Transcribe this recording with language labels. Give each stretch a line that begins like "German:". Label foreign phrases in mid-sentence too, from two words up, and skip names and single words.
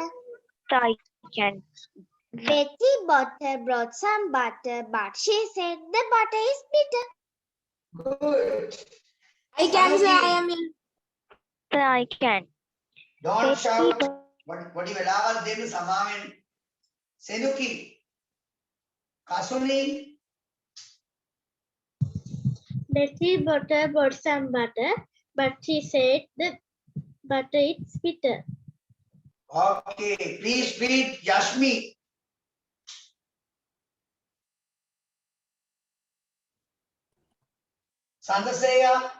English: Sir, I can. Betty Butter brought some butter, but she said the butter is bitter. Good. I can, sir. Sanuki, I am in. Sir, I can. Don't Betty shout. Bu- What you allow them samamen. Senuki. Kasuni. Betty Butter bought some butter, but she said the butter is bitter. Okay. Please read Yashmi. Sandaseya.